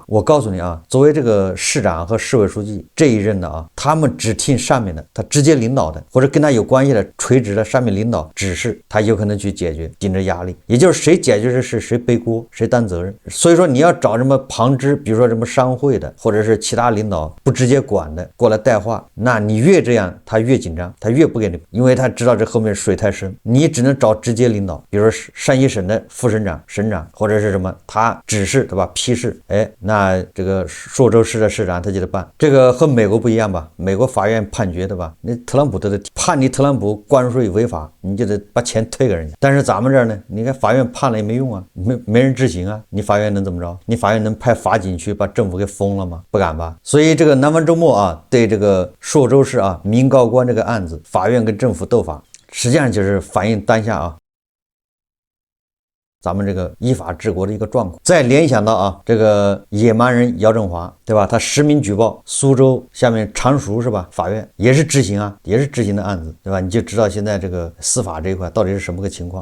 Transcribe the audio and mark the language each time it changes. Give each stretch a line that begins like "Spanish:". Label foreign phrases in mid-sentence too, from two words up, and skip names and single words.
Chinese: 我告訴你啊，作為這個市長和市委書記這一任的啊，他們只聽上面的，他直接領導的或者跟他有關係的垂直的上面領導指示，他有可能去解決，頂着壓力。也就是誰解決這事誰背鍋誰擔責任。所以說你要找什麼旁支，比如說什麼商會的或者是其他領導不直接管的過來帶話，那你越這樣他越緊張，他越不給你，因為他知道这後面水太深，你只能找直接領導，比如說山西省的副省長、省長或者是什麼，他指示，对吧？批示，那這個朔州市的市長他就得辦。這個和美國不一樣吧？美國法院判決，對吧？那特朗普都得判你特朗普關稅違法，你就得把錢退給人家。但是咱們這兒呢，你看法院判了也沒用啊，沒人執行啊，你法院能怎麼着？你法院能派法警去把政府給封了嗎？不敢吧。所以這個南方周末啊，對這個朔州市啊民告官這個案子，法院跟政府鬥法，實際上就是反映當下啊咱們這個依法治國的一個狀況。再聯想到啊，這個野蠻人姚振華，對吧？他實名舉報蘇州下面常熟是吧？法院也是執行啊，也是執行的案子，對吧？你就知道現在這個司法這一塊到底是什麼個情況？